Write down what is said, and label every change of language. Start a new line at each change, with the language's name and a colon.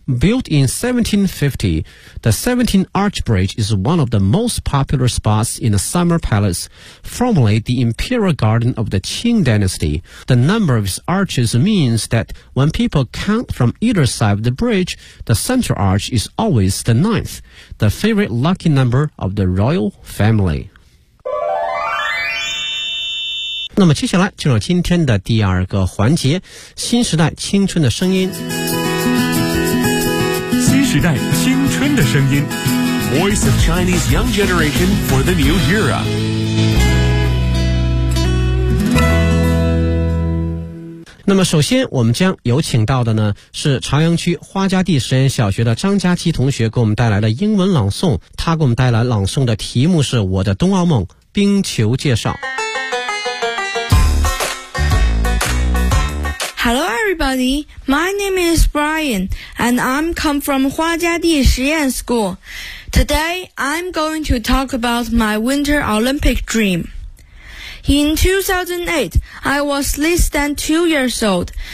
English: Built in 1750, the 17th Arch Bridge is one of the most popular spots in the Summer Palace, formerly the Imperial Garden of the Qing Dynasty. The number of its arches means that when people count from either side of the bridge, the central arch is always the ninth, the favorite lucky number of the royal family.
Chinese: 那么接下来进入今天的第二个环节，新时代青春的声音。新时代青春的声音
English: Voice of Chinese Young Generation for the New Era。
Chinese: 那么首先我们将有请到的呢是朝阳区花家地实验小学的张佳琪同学给我们带来的英文朗诵，他给我们带来朗诵的题目是我的冬奥梦冰球介绍。
English: Hello everybody, my name is Brian, and I'm come from 花家地实验 school. Today, I'm going to talk about my Winter Olympic dream. In 2008, I was less than 2 years old.